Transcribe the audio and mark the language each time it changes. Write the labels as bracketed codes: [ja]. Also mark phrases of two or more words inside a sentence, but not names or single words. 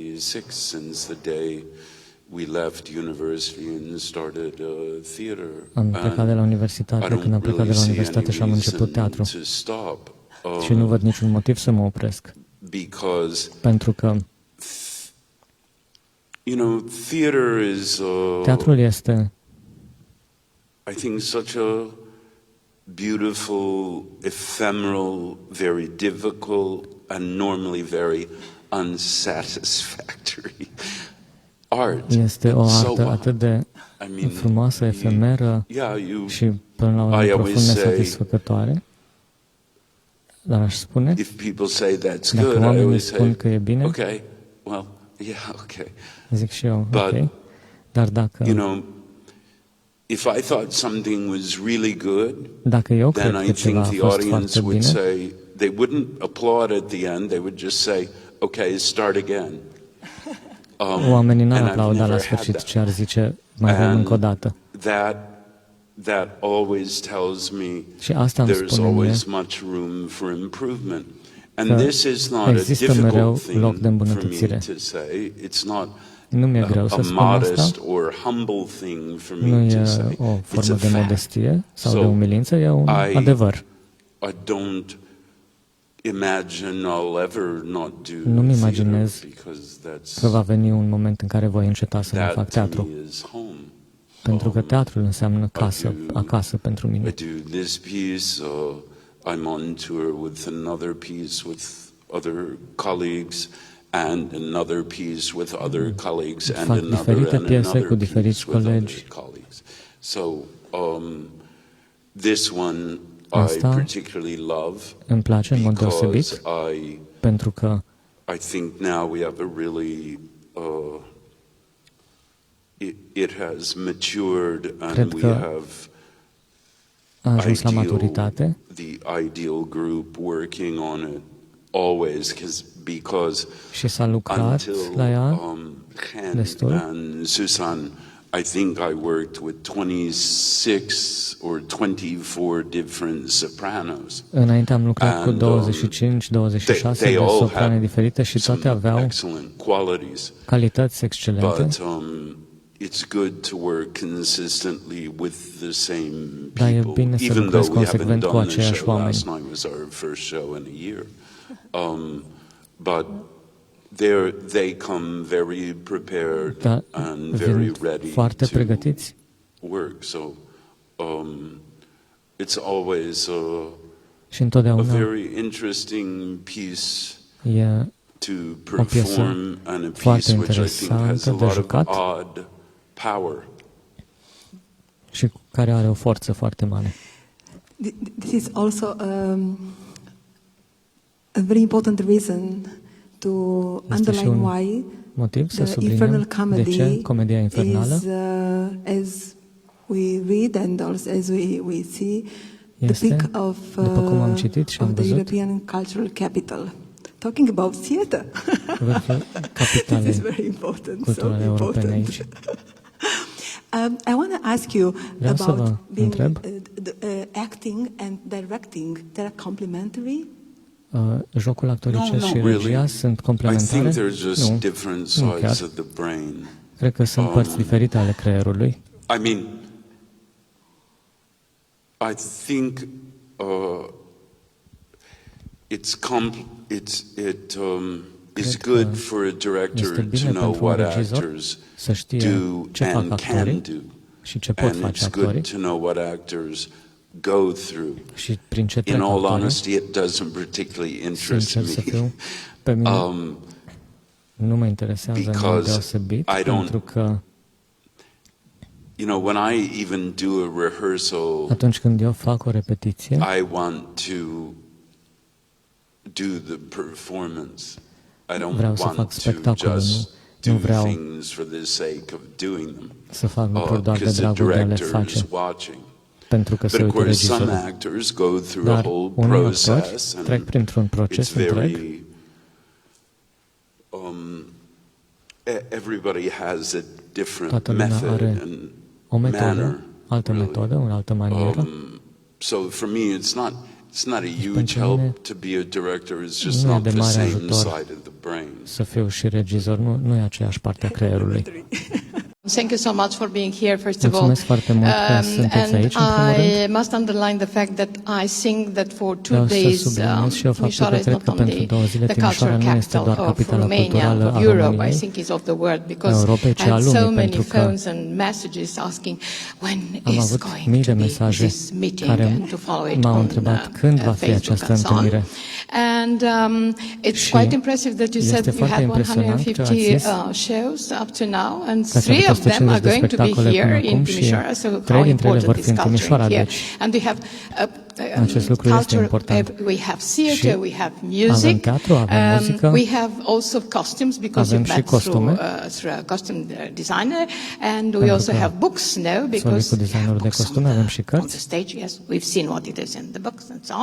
[ro] Am plecat de la universitate, când am plecat de la universitate și am început teatru. Și nu văd niciun motiv să mă opresc. Pentru că teatrul este, [en] I think, such a beautiful, ephemeral, very difficult, and normally very unsatisfactory art. [ro] Este o artă atât de frumoasă, efemeră și până la urmă profund nesatisfăcătoare. Dar aș spune, dacă oamenii spun că e bine, zic și eu, ok. Dar dacă [en] if I thought something was really good, then I think the audience would say, they wouldn't applaud at the end, they would just say, okay, start again. [ro] Oamenii n-ar aplauda la sfârșit, ci ar zice, mai vrem încă o dată. [en] That always tells me there's always much room for improvement. And this is not a difficult thing for me to say. It's not [ro] nu mi-e greu să spun asta, nu e o formă de modestie sau de umilință, e un adevăr. Nu-mi imaginez că va veni un moment în care voi înceta să mai fac teatru, pentru că teatrul înseamnă casă, acasă pentru mine. [en] I'm on tour with another piece with other colleagues, and another piece with other colleagues, and another [ro] cu diferiți colegi. [en] So this one I particularly love. [ro] Îmi place în mod deosebit pentru că [en] I think now we have a really it has matured and we have a [ro] ajuns la maturitate. [en] The ideal group working on it always because [ro] și s-a lucrat la ea destul. [en] And Susan, I think I worked with 26 or 24 different sopranos. [ro] Înainte am lucrat cu 25, 26 de soprane diferite și toate aveau calități excelente. [en] It's good to work consistently with the same people. [ro] Dar e bine să lucrezi consecvent cu aceiași oameni. [en] Last night was our first show in a year. But they come very prepared and very ready [ro] foarte pregătiți. [en] Work. So it's always [ro] și întotdeauna [en] a very interesting piece to perform, and a piece which I think has a lot of odd power. [ro] Și care are o forță foarte mare. [en] This is also a very important reason to underline why the Infernal Comedy comedia infernală is, as we read and also as we see, the peak of the European cultural capital. Talking about theater. This is very important. So important. I want to ask you about being acting and directing. They are complementary. [ro] jocul actoricesc și regia sunt complementare? Nu chiar. Cred că sunt părți diferite ale creierului. [en] I mean, I think it's good for a director to know what actors do and can do, and it's good to know what actors go through. In all honesty, it doesn't particularly interest me. [ro] Nu mă interesează în mod deosebit, pentru că [en] you know, when I even do a rehearsal, [ro] atunci când eu fac o repetiție, [en] I want to do the performance. I don't [ro] vreau să [en] want [ro] fac spectacolul, [en] to [ro] nu vreau [en] things for the sake of doing them. [ro] Să fac lucruri doar de dragul de a le face, pentru că se uită regizorul. Dar unii actori trec printr-un proces întreg. Toată lumea are o metodă, altă metodă, o altă manieră. [en] So for me, it's not a huge help to be a director. It's just not the same side of the brain. [ro] Să fiu și regizor, nu e aceeași parte a creierului. [en] Thank you so much for being here, first of all. [ro] Mulțumesc foarte mult că sunteți aici, în primul rând. [en] I must underline the fact that I think that for 2 days, Timisoara is not only the cultural capital of Romania, of Europe, I think is of the world, because I had so many phones and messages asking when is going to be this meeting and to follow it on Facebook and so on. And it's quite impressive that you said you had 150 shows up to now, and 3 of them are going to be here in Timisoara, so how important is culture here? And we have [ro] acest lucru este important. [en] We have theater, we have music, we have also costumes, because you've met through a costume designer, and we also have books now, because books on the stage, yes, we've seen what it is in the books and so on.